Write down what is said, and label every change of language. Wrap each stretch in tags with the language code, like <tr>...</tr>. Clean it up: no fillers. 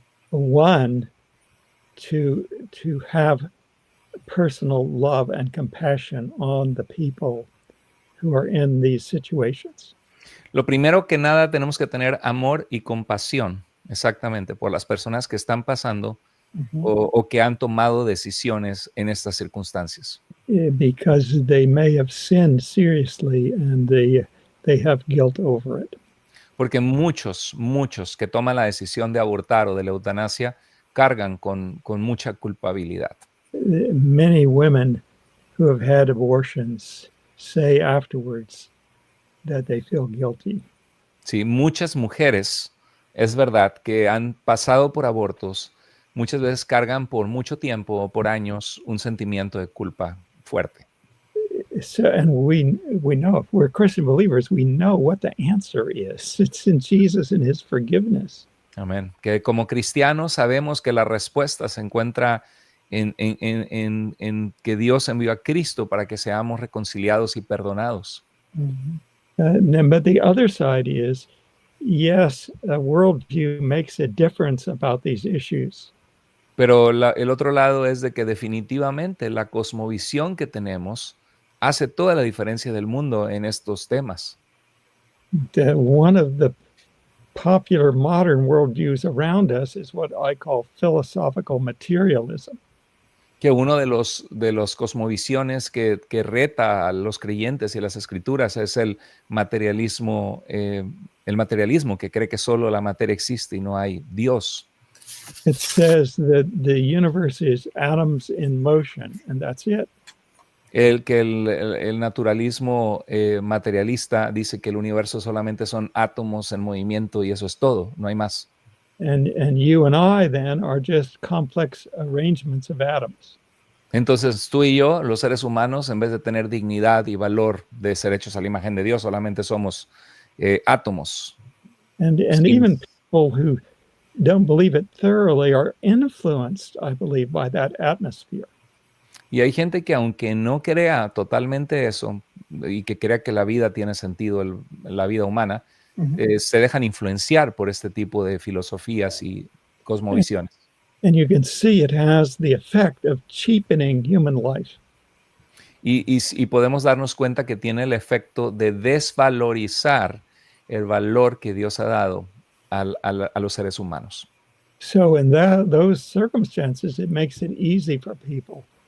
<en>One, to have personal love and compassion on the people who are in these situations.</en> <es>Lo primero que nada, tenemos que tener amor y compasión, exactamente, por las personas que están pasando o que han tomado decisiones en estas circunstancias.</es> <en>Because they may have sinned seriously and they have guilt over it.</en> <es>Porque muchos que toman la decisión de abortar o de la eutanasia cargan con mucha culpabilidad.</es> <en>Many women who have had abortions say afterwards that they feel guilty.</en> <es>Sí, muchas mujeres, es verdad, que han pasado por abortos, muchas veces cargan por mucho tiempo o por años un sentimiento de culpa fuerte.</es> <en>So, and we know, if we're Christian believers, we know what the answer is. It's in Jesus and his forgiveness.</en> <es>Amén. Que como cristianos sabemos que la respuesta se encuentra en que Dios envió a Cristo para que seamos reconciliados y perdonados.</es> <en>But the other side is, yes, a worldview makes a difference about these issues.</en> <es>Pero el otro lado es de que definitivamente la cosmovisión que tenemos hace toda la diferencia del mundo en estos temas.</es> <en>One of the popular modern worldviews around us is what I call philosophical materialism.</en> <es>Que uno de los cosmovisiones que reta a los creyentes y las escrituras es el materialismo que cree que solo la materia existe y no hay Dios.</es> <en>It says that the universe is atoms in motion, and that's it.</en> <es>El naturalismo materialista dice que el universo solamente son átomos en movimiento y eso es todo, no hay más.</es> <en>And you and I then are just complex arrangements of atoms.</en> <es>Entonces tú y yo, los seres humanos, en vez de tener dignidad y valor de ser hechos a la imagen de Dios, solamente somos átomos.</es> <en>And</en> <es>Sí.</es> <en>even people who don't believe it thoroughly are influenced, I believe, by that atmosphere.</en> <es>Y hay gente que aunque no crea totalmente eso y que crea que la vida tiene sentido, la vida humana, se dejan influenciar por este tipo de filosofías y cosmovisiones.</es> <en>And you can see it has the effect of cheapening human life.</en> <es>Y podemos darnos cuenta que tiene el efecto de desvalorizar el valor que Dios ha dado a los seres humanos.</es> <en>So in those circumstances, it makes it easy for people</en>